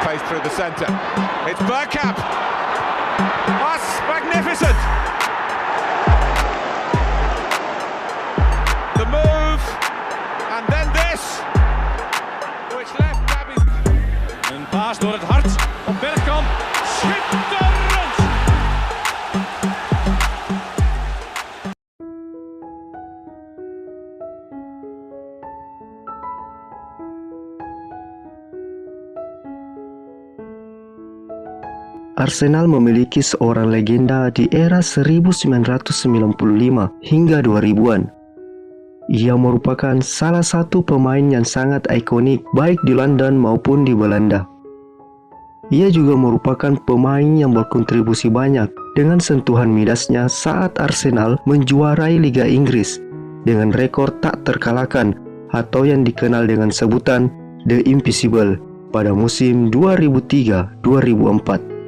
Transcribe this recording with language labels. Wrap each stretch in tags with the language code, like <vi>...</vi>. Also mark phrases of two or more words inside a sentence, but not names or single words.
<en>pace through the centre. It's Bergkamp. That's magnificent. The move, and then this, which left Gabby.</en> <nl>Een paas door het hart op Bergkamp. Schitterend!</nl> <id>Arsenal memiliki seorang legenda di era 1995 hingga 2000-an. Ia merupakan salah satu pemain yang sangat ikonik baik di London maupun di Belanda. Ia juga merupakan pemain yang berkontribusi banyak dengan sentuhan midasnya saat Arsenal menjuarai Liga Inggris dengan rekor tak terkalahkan atau yang dikenal dengan sebutan The Invisible pada musim 2003-2004.</id>